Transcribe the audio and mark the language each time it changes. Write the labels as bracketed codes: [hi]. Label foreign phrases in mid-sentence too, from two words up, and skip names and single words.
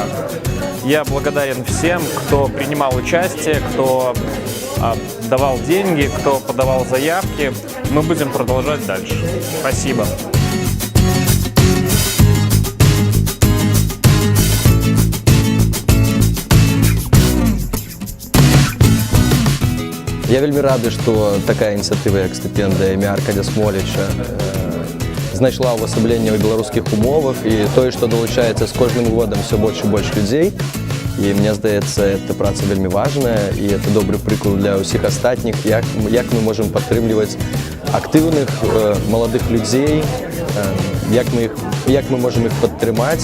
[ru] Я благодарен всем, кто принимал участие, кто давал деньги, кто подавал заявки. Мы будем продолжать дальше. Спасибо. [be] Я вельмі рады, што такая ініцыятыва, як стыпендыя імя Аркадія Смоліча, знайшла ўвасабленне ў беларускіх умовах, і тое, што далучаецца з кожным годам все больш і больш людзей. І мне здаецца, эта праца вельмі важная, і это добры прыклад для ўсіх астатніх, як мы можам падтрымліваць актыўных маладых людзей, як мы можам іх падтрымаць.